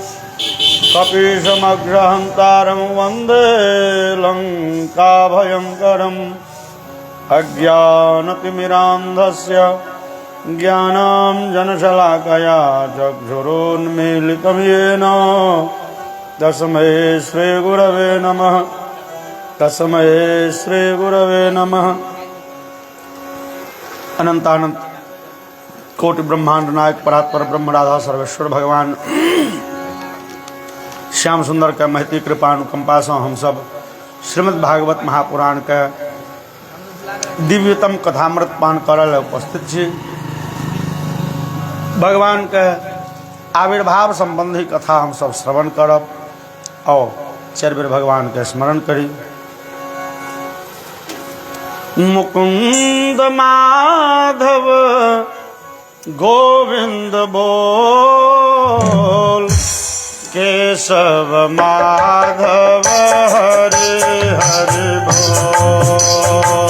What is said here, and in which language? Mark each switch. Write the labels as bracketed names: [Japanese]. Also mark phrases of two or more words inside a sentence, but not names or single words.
[Sanskrit] कपीशमग्रहन्तारं वन्दे लङ्काभयङ्करम् अज्ञानतिमिरान्धस्य ज्ञानाञ्जनशलाकया चक्षुरुन्मीलितं येन तस्मै श्रीगुरवे नमः। तस्मै श्रीगुरवे नमः। [Maithili] अनंतानंत कोटि ब्रह्मांड नायक परात्पर ब्रह्म राधा सर्वेश्वर भगवान श्याम सुंदर के महती कृपानुकंपा से हम सब श्रीमद् भागवत महापुराण के दिव्यतम कथामृत पान करल उपस्थित छी। भगवान के आविर्भाव संबंधी कथा हम सब श्रवण करब और चारि बेर भगवान के स्मरण करी। मुकुंद माधव गोविंद बोल केशव माधव हरे हरे बोल।